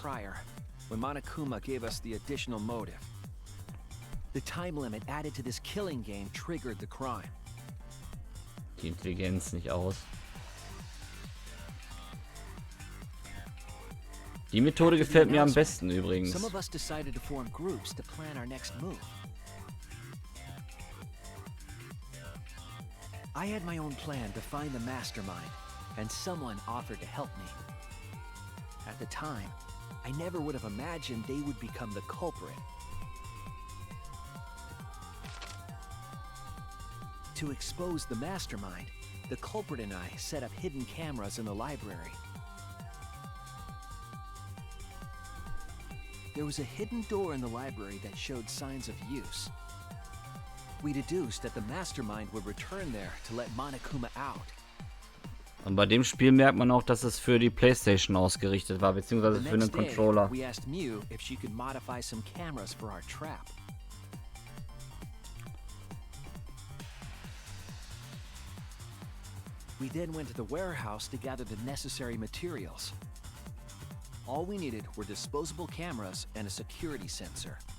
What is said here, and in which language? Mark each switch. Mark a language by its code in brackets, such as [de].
[en] prior, when Monokuma gave us the additional motive. The time limit added to this killing game triggered the crime. [de] Die Intelligenz nicht aus. Die Methode gefällt mir am besten übrigens. [en] Some of us decided to form groups to plan our next move. I had my own plan to find the mastermind, and someone offered to help me. At the time, I never would have imagined they would become the culprit. To expose the mastermind, the culprit and I set up hidden cameras in the library. There was a hidden door in the library that showed signs of use. We deduced that the mastermind would return there to let Monokuma out. [de] Und bei dem Spiel merkt man auch, dass es für die PlayStation ausgerichtet war, beziehungsweise [en] The [de] für einen [en] next day, [de] Controller. [en] we asked Mew if she could modify some cameras for our trap. We then went to the warehouse to gather the necessary materials. All we needed were disposable cameras and a security sensor.